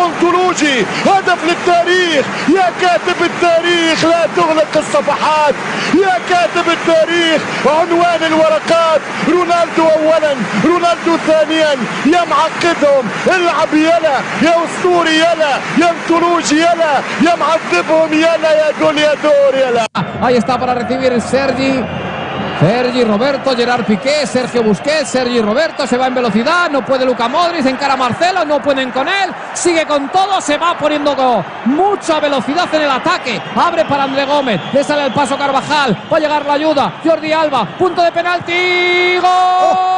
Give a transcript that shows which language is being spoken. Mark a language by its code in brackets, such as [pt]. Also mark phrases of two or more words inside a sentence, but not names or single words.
[ar] انطولوجي هدف للتاريخ يا كاتب التاريخ لا تغلق الصفحات يا كاتب التاريخ عنوان الورقات رونالدو اولا رونالدو ثانيا يا معقدهم العب يلا يا اسطوري يلا يا انطولوجي يلا يا معذبهم يلا يا goleador يلا. [es] Ahí está para recibir Sergi Roberto, Gerard Piqué, Sergio Busquets, Sergi Roberto, se va en velocidad, no puede Luka Modric, encara a Marcelo, no pueden con él, sigue con todo, se va poniendo mucha velocidad en el ataque, abre para André Gómez, le sale el paso Carvajal, va a llegar la ayuda, Jordi Alba, punto de penalti, ¡gol!